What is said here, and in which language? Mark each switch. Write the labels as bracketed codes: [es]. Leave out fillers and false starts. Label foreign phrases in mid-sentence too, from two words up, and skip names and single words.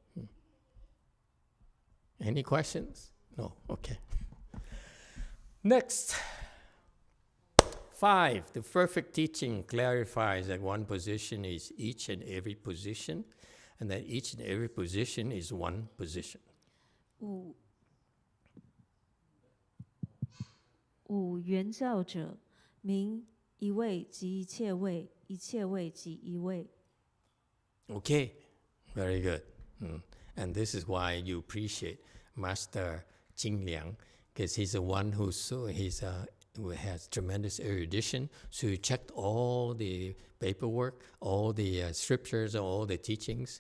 [en] Any questions? No? Okay. Next. 5, the perfect teaching clarifies that one position is each and every position, and that each and every position is one position. [zh] 五原教者，名一位即一切位，一切位即一位。 [en] Okay, very good. And this is why you appreciate Master Jing Liang, because he's the one who has tremendous erudition. So he checked all the paperwork, all the scriptures, all the teachings.